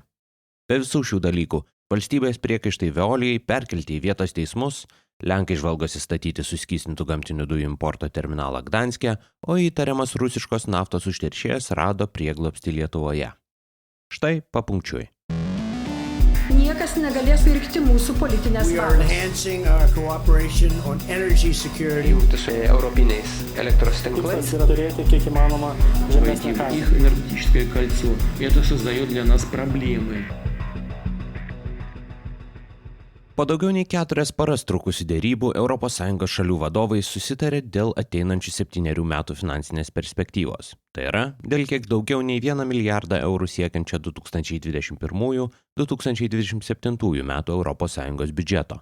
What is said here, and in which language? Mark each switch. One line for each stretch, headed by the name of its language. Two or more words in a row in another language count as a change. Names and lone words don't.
Lithuanian: Be visų šių dalykų valstybės priekaištai Veolijai perkelti į vietos teismus, Lenkai žvalgosi statyti suskystintų gamtinių dujų importo terminalą Gdanske, o įtariamas rusiškos naftos užteršėjas rado prieglobstį Lietuvoje. Štai papunkčiui. Niekas negalės virkti mūsų politinės valios. Jungti su europiniais elektros tinklais. Turėti kiek įmanoma žemesnę kainą.
Russian: Их энергетическое кольцо. Это создает для нас проблемы.
Lithuanian: Po daugiau nei 4 paras trukusių derybų ES šalių vadovai susitarė dėl ateinančių 7 metų finansinės perspektyvos. Tai yra, dėl kiek daugiau nei 1 milijardą eurų siekiančio 2021-2027 metų ES biudžeto.